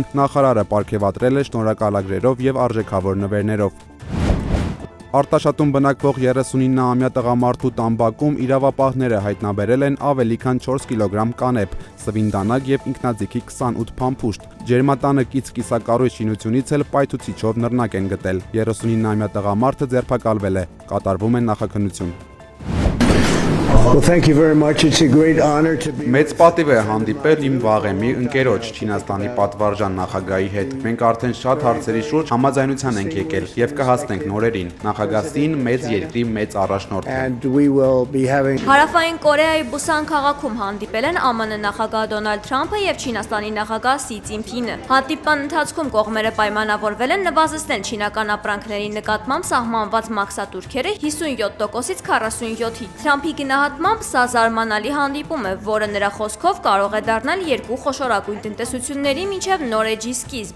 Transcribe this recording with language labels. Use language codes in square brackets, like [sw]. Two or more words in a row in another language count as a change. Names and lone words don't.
[hy] նախարարը պարգևատրել է շնորհակալագրերով եւ արժեքավոր նվերներով։ Արտաշատում բնակվող 39-ամյա տղամարդու տամբակում իրավապահները հայտնաբերել են ավելի քան 4 կիլոգրամ կանեփ, սվինդանակ եւ ինքնաձիգի 28 փամփուշտ։ Ջերմատանը կից կիսակառույց շինությունից էլ պայթուցիչով նռնակ են գտել։ 39-ամյա տղամարդը ձերբակալվել է։ Կատարվում է նախաքննություն։ [en] Well, thank you very much. It's a great honor to be. [hy] Մեծ պատիվ է հանդիպել իմ վաղեմի ընկերոջ Չինաստանի պատվարժան նախագահի հետ։ Մենք արդեն շատ հարցերի շուրջ համաձայնության ենք եկել եւ կհասնենք նորերին։ Նախագահին մեծ երկրի մեծ առաջնորդ է։ [en] And we will be having. [hy] Հարավային Կորեայի Բուսան քաղաքում հանդիպել են ԱՄՆ նախագահ Դոնալդ Թրամփը եւ Չինաստանի նախագահ Սի Ցзինփինը։ Հանդիպման ընթացքում կողմերը պայմանավորվել են նվազեցնել չինական ապրանքների նկատմամբ սահմանված մաքսատուրքերը 57%-ից 47-ի։ Թրամփի գնահատմամբ սա զարմանալի հանդիպում է, որը նրա խոսքով կարող է դառնալ երկու խոշորագույն տնտեսությունների միջև նոր էջի սկիզբ։